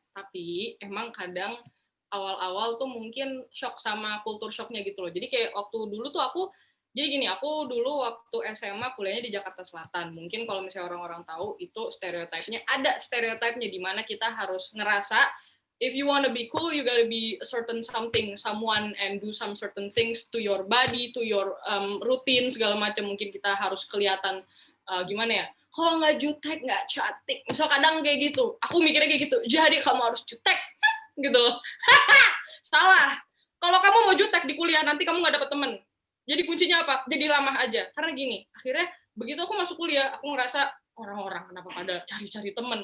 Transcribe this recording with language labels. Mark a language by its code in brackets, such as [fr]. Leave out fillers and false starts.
[id] Tapi emang kadang awal-awal tuh mungkin shock sama kultur shocknya gitu loh. Jadi kayak waktu dulu tuh aku dulu waktu SMA kuliahnya di Jakarta Selatan. Mungkin kalau misalnya orang-orang tahu itu ada stereotipnya di mana kita harus ngerasa [en] if you want to be cool, you gotta be a certain something, someone, and do some certain things to your body, to your routine [id] segala macam. Mungkin kita harus kelihatan gimana ya? Kalau nggak jutek, nggak cantik. Misal kadang kayak gitu. Aku mikirnya kayak gitu. Jadi kamu harus jutek, gitu loh. Salah. Kalau kamu mau jutek di kuliah, nanti kamu nggak dapet temen. Jadi kuncinya apa? Jadi ramah aja. Karena gini, akhirnya begitu aku masuk kuliah, aku ngerasa orang-orang kenapa pada cari-cari temen.